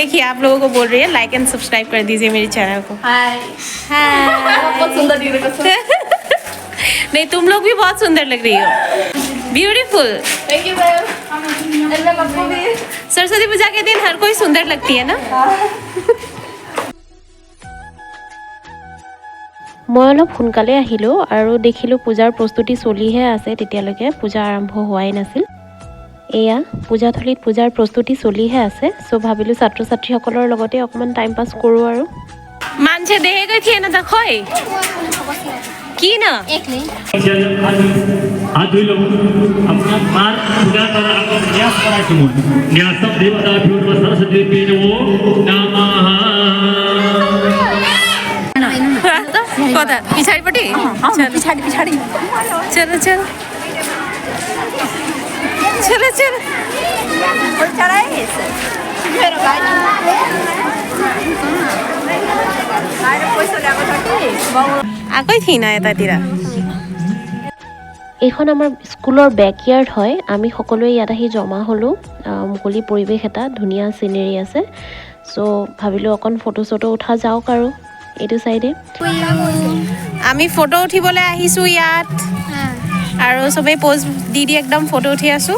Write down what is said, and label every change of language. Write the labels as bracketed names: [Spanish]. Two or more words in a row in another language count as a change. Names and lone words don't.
[Hindi] देखिए आप लोगों को बोल रही है [English] like and subscribe [Hindi] कर दीजिए मेरे चैनल को। हाय बहुत सुंदर दिख रही हो। नहीं, तुम लोग भी बहुत सुंदर लग रही हो। ब्यूटीफुल। [English] thank you ma'am. [Hindi] सरस्वती पूजा के दिन हर कोई सुंदर लगती है ना। [Assamese] মই অলপ সোনকালে আহিলোঁ আৰু দেখিলোঁ পূজাৰ প্ৰস্তুতি চলিহে আছে। তেতিয়ালৈকে পূজা আৰম্ভ হোৱাই নাছিল। এয়া পূজাথলীত পূজাৰ প্ৰস্তুতি চলিহে আছে। চ' ভাবিলোঁ ছাত্ৰ ছাত্ৰীসকলৰ লগতে অকণমান [English] time pass [Assamese] কৰোঁ আৰু। [Nepali] मान्छे देखेकै थिएन त खै किन? [Hindi] हाथ धुई लो। अपना मार पूजा कर आपको न्यास करा तुम न्यासम देवता भ्यो सरस्वती देवो नमः। [Nepali] कता पछाडिपट्टि? [Hindi] पिछाड़ी पिछाड़ी चलो चलो चलो चलो। और चढ़ाए [Nepali] आएकै थिइनँ यतातिर। [Assamese] এইখন আমাৰ স্কুলৰ বেকয়াৰ্ড হয়। আমি সকলোৱে ইয়াত আহি জমা হ'লোঁ। মুকলি পৰিৱেশ এটা, ধুনীয়া চিনেৰী আছে। চ' ভাবিলোঁ অকণ ফটো চটো উঠা যাওক আৰু এইটো চাইডে। আমি ফটো উঠিবলৈ আহিছোঁ ইয়াত আৰু চবেই প'জ দি দি একদম ফটো উঠি আছোঁ।